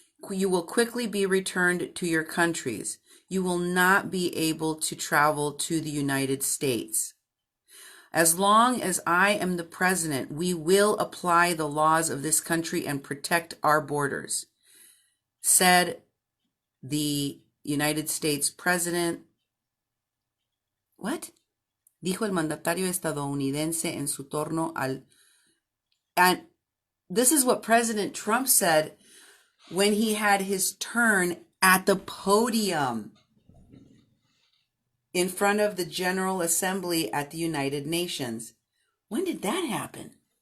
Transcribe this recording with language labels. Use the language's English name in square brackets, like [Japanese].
[English] You will quickly be returned to your countries. You will not be able to travel to the United States. As long as I am the president, we will apply the laws of this country and protect our borders, said the United States President What? [Spanish] Dijo el mandatario estadounidense en su torno al... [English] And this is what President Trump said when he had his turn at the podium in front of the General Assembly at the United Nations. When did that happen?